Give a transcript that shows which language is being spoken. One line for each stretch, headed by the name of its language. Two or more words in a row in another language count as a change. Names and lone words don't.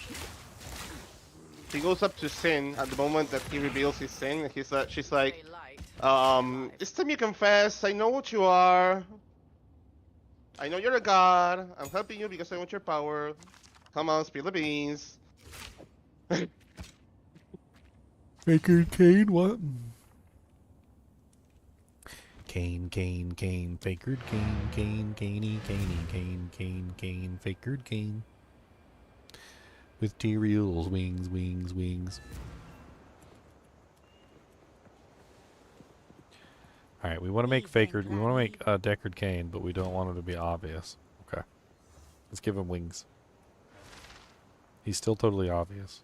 English: He goes up to Sin at the moment that he reveals his sin, and she's like, it's time you confess, I know what you are. I know you're a god. I'm helping you because I want your power. Come on, spill the beans. Faker Kane, what? Kane, Fakered Kane, Caney, Kane, Fakered Kane. With Tyrael's wings. Alright, we want to make Deckard Kane, but we don't want him to be obvious. Okay. Let's give him wings. He's still totally obvious.